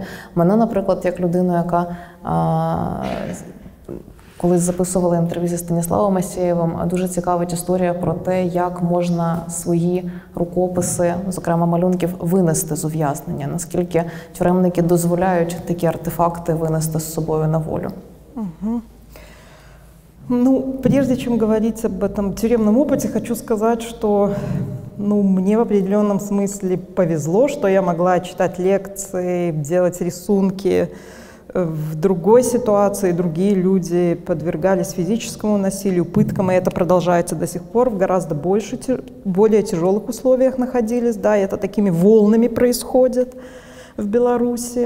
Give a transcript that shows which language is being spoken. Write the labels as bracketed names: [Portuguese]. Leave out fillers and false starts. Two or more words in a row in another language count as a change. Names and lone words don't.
[Ukrainian] Мене, наприклад, як людину, яка колись записувала інтерв'ю зі Станіславом Масєєвим, дуже цікавить історія про те, як можна свої рукописи, зокрема малюнків, винести з ув'язнення. Наскільки тюремники дозволяють такі артефакти винести з собою на волю. Угу. [Russian] Прежде чем говорить об этом тюремном опыте, хочу сказать, что мне в определенном смысле повезло, что я могла читать лекции, делать рисунки. В другой ситуации другие люди подвергались физическому насилию, пыткам, и это продолжается до сих пор, в гораздо более тяжелых условиях находились, да, и это такими волнами происходит в Беларуси.